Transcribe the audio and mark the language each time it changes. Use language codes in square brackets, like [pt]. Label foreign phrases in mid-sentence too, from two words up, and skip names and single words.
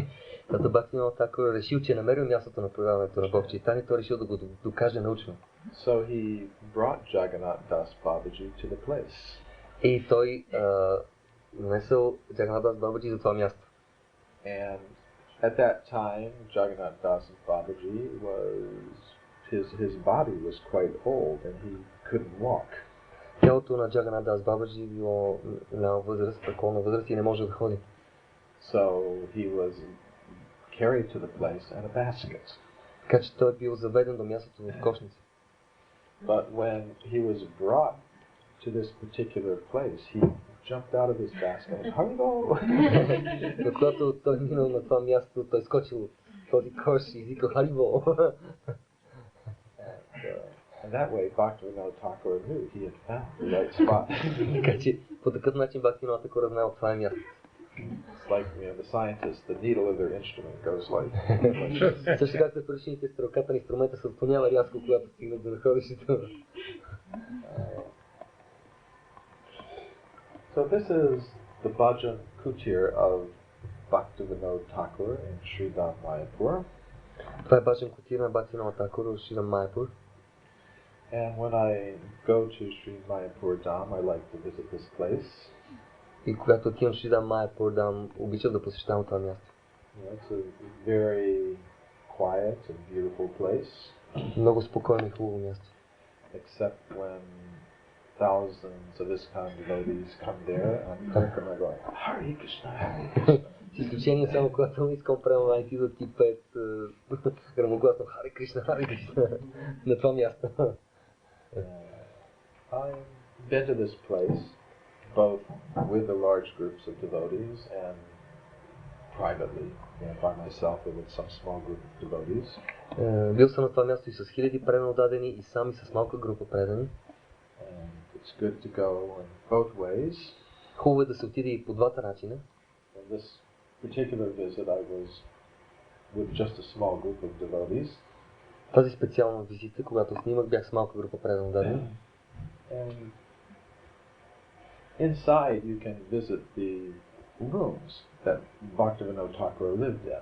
[bg] Като Бхактивинода Такур решил, че е намерил мястото на появяването на Бог Чайтаня, той решил да го докаже научно. [en] So he brought Jagannath Das Babaji to the place. [bg] И той донесъл Jagannath Das Babaji за това място. [en] And at that time, Jagannath Das Babaji his body was quite old and he couldn't walk. [bg] Тялото на Jagannath Das Babaji било на възраст, преклонна възраст и не може да ходи. [en] So he was carried to the place in a basket. [bg] Така че той бил заведен до мястото в кошница. [en] But when he was brought to this particular place, he jumped out of his basket and Haribo! [bg] Когато той минал на това място, той скочил от този кош и извикал Харибо. [en] And that way Bhaktivinoda Thakur knew he had found the right spot. [bg] Така че по такъв начин Бхактивинода Такур знаел това е място. [en] It's like, the scientists, the needle of their instrument goes like [bg] Също както при учените стрелката на инструмента се отклонява рязко, когато стигнат до находището. [en] So this is the bhajan kutir of Bhaktivinoda Thakur in Sri Dham Mayapur. [bg] Това е баджан кутир на Бхактивинода Такур в Шри Майапур. [en] And when I go to Sri Mayapur Dham, I like to visit this place. [bg] И когато отивам в Шри Dham Mayapur Dham, обичам да посещавам това място. [en] It's a very quiet and beautiful place. [bg] Много спокойно и хубаво място. [en] Except when thousands of ISKCON devotees come there and are going, Hare Krishna, Hare Krishna. [bg] С изключение само когато искам премалайки да ти пеят грамогласно Харе Кришна, Харе Кришна на това място. [en] I've been to this place both with the large groups of devotees and privately, by myself or with some small group of devotees. [bg] Бил съм на това място и с хиляди преданно дадени, и сам, и с малка група предани. [en] And it's good to go in both ways. [bg] Хубаво е да се отиде и по двата начина. [en] In this particular visit, I was with just a small group of devotees. [bg] Тази специална визита, когато снимах, бях с малка група преданно дадени. [en] And inside you can visit the rooms that Bhaktivinoda Thakur lived in.